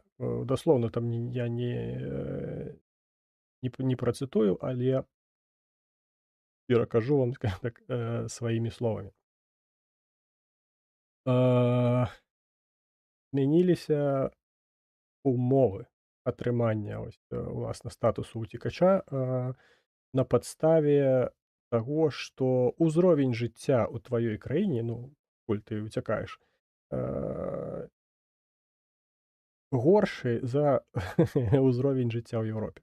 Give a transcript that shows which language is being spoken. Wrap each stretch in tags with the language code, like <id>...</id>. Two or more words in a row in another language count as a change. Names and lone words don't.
<uk>Дословно там я не процитую, але перекажу вам, скажімо так, своїми словами. Змінилися умови</uk> <be>атрымання ось, уласна статусу уцекача на падставе таго, што ўзровень жыцця ў тваёй краіне, ну, коль ты уцякаеш, горшы за ўзровень жыцця ў Еўропе.</be>